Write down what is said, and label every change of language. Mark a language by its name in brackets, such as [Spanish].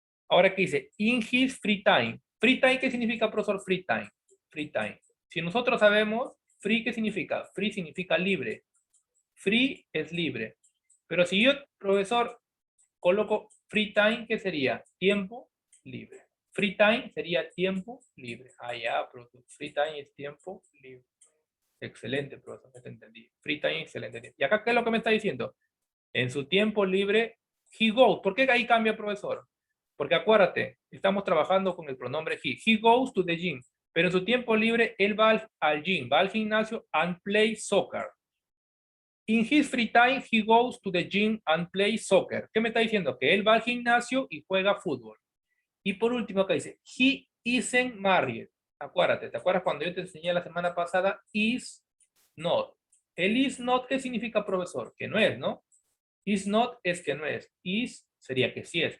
[Spanish] Ahora que dice, [English] in his free time. [Spanish] Free time, ¿qué significa, profesor? Free time. Free time. Si nosotros sabemos, free, ¿qué significa? Free significa libre. Free es libre. Pero si yo, profesor, coloco free time, ¿qué sería? Tiempo libre. Free time sería tiempo libre. Ah, ya, profesor. Free time es tiempo libre. Excelente, profesor. Ya te entendí. Free time, excelente. ¿Y acá qué es lo que me está diciendo? En su tiempo libre, [English] he goes. [Spanish] ¿Por qué ahí cambia, profesor? Porque acuérdate, estamos trabajando con el pronombre he. [English] He goes to the gym. [Spanish] Pero en su tiempo libre, él va al gym, va al gimnasio [English] and play soccer. In his free time, he goes to the gym and play soccer. [Spanish] ¿Qué me está diciendo? Que él va al gimnasio y juega fútbol. Y por último, acá dice, [English] he isn't married. [Spanish] Acuérdate, ¿te acuerdas cuando yo te enseñé la semana pasada? Is not. El is not, ¿qué significa, profesor? Que no es, ¿no? Is not es que no es. Is sería que sí es.